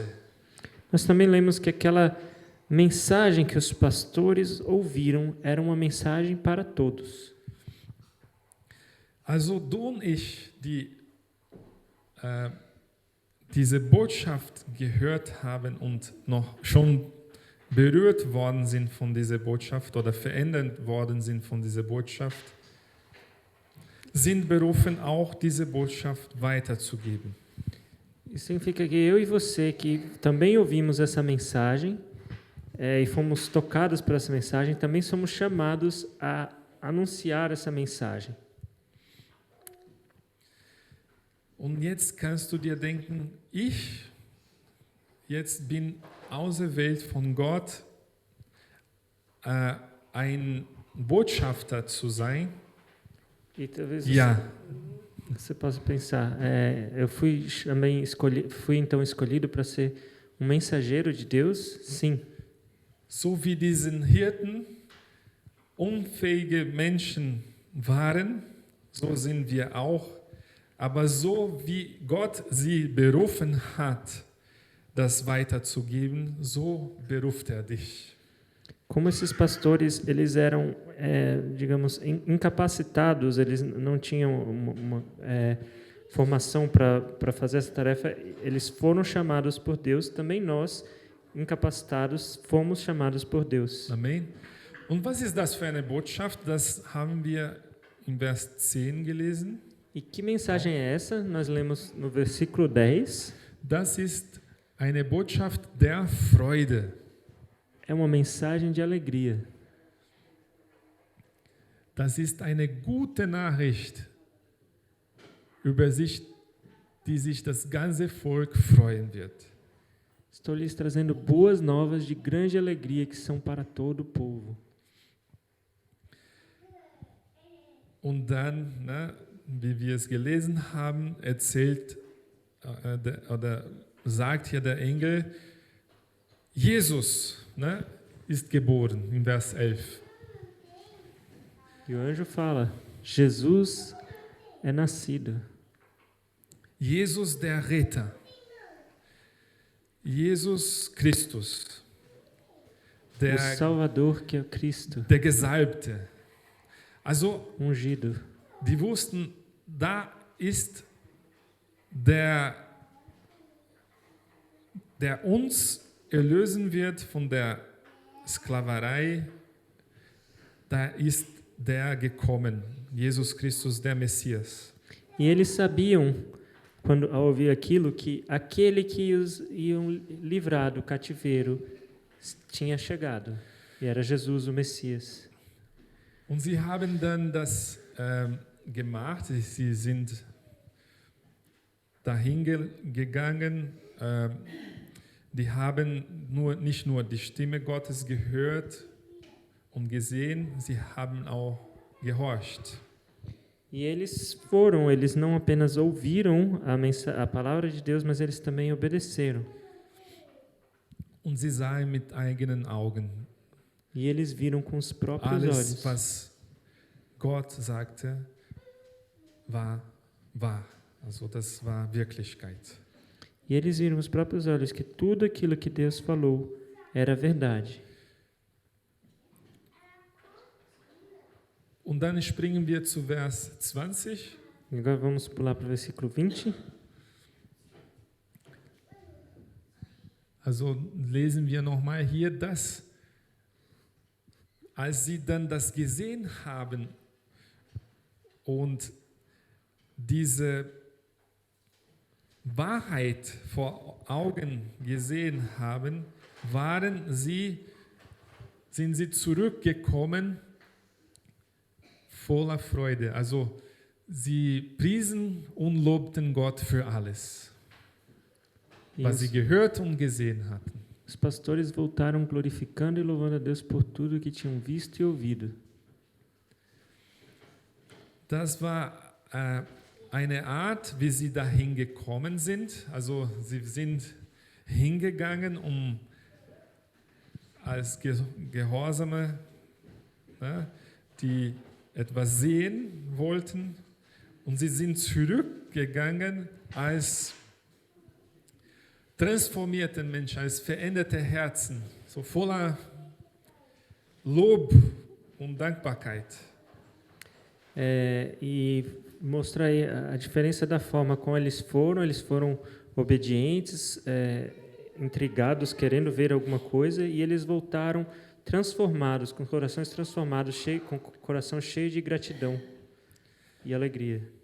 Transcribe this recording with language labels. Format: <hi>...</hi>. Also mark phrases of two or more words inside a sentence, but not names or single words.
<pt>Nós também lemos que aquela mensagem que os pastores ouviram era uma mensagem para todos.</pt> <de>Also du und ich, die diese Botschaft gehört haben und noch schon berührt worden sind von dieser Botschaft oder verändert worden sind von dieser Botschaft, sind berufen, auch diese Botschaft weiterzugeben.</de> <pt>Isso significa que eu e você, que também ouvimos essa mensagem e fomos tocados por essa mensagem, também somos chamados a anunciar essa mensagem.</pt> <de>Und jetzt kannst du dir denken, ich jetzt bin auserwählt von Gott, ein Botschafter zu sein.</de> <pt>E talvez</pt> <de>Ja,</de> <pt>você possa pensar, eu fui então escolhido para ser um mensageiro de Deus? Sim.</pt> <de>so wie diesen Hirten unfähige Menschen waren, so sind wir auch. Aber so wie Gott sie berufen hat, das weiterzugeben, so beruft dich.</de> <pt>Como esses pastores, eles eram, digamos, incapacitados, eles não tinham uma formação para fazer essa tarefa, eles foram chamados por Deus, também nós, incapacitados, fomos chamados por Deus. Amen.</pt> <de>Und was ist das für eine Botschaft? Das haben wir im Vers 10 gelesen.</de> <pt>E que mensagem é essa? Nós lemos no versículo 10.</pt> <de>Das ist eine Botschaft der Freude.</de> <pt>É uma mensagem de alegria.</pt> <de>Das ist eine gute Nachricht, über die sich das ganze Volk freuen wird.</de> <pt>Estou lhes trazendo boas novas de grande alegria que são para todo o povo.</pt> <de>Und dann, wie wir es gelesen haben, erzählt oder sagt hier der Engel, Jesus, ne, ist geboren, in Vers 11.</de> <pt>E o anjo fala: Jesus é nascido.</pt> <de>Jesus der Retter. Jesus Christus.</de> <pt>O Salvador, que é o Cristo,</pt> <de>Der Gesalbte. Also,</de> <pt>ungido.</pt> <de>die wussten, da ist der uns erlösen wird von der Sklaverei. Da ist der gekommen, Jesus Christus, der Messias.</de> <pt>E eles sabiam, quando ao ouvir aquilo, que aquele que os iam livrar do cativeiro tinha chegado. E era Jesus, o Messias.</pt> <de>Und sie haben dann das gemacht. Sie sind dahin gegangen. Die haben nicht nur die Stimme Gottes gehört und gesehen, sie haben auch gehorcht.</de> <pt>E eles foram, eles não apenas ouviram a palavra de Deus, mas eles também obedeceram.</pt> <de>Und sie sahen mit eigenen Augen.</de> <pt>E eles viram com os próprios</pt> <de>Alles,</de> <pt>olhos.</pt> <de>was Gott sagte, war wahr. Also das war Wirklichkeit.</de> <pt>E eles viram com os próprios olhos que tudo aquilo que Deus falou era verdade.</pt> <de>Und dann springen wir zu Vers 20.</de> <pt>E agora vamos pular para o versículo 20.</pt> <de>Also lesen wir nochmal hier, dass als sie dann das gesehen haben und diese Wahrheit vor Augen gesehen haben, sind sie zurückgekommen voller Freude. Also sie priesen und lobten Gott für alles, was sie gehört und gesehen hatten.</de> <pt>Os pastores voltaram glorificando e louvando a Deus por tudo que tinham visto e ouvido.</pt> <de>Das war eine Art, wie sie dahin gekommen sind. Also sie sind hingegangen, als Gehorsame, die etwas sehen wollten. Und sie sind zurückgegangen als transformierte Menschen, als veränderte Herzen, so voller Lob und Dankbarkeit.</de> <pt>E mostra aí a diferença da forma como eles foram obedientes, intrigados, querendo ver alguma coisa, e eles voltaram transformados, com corações transformados, com coração cheio de gratidão e alegria.</pt>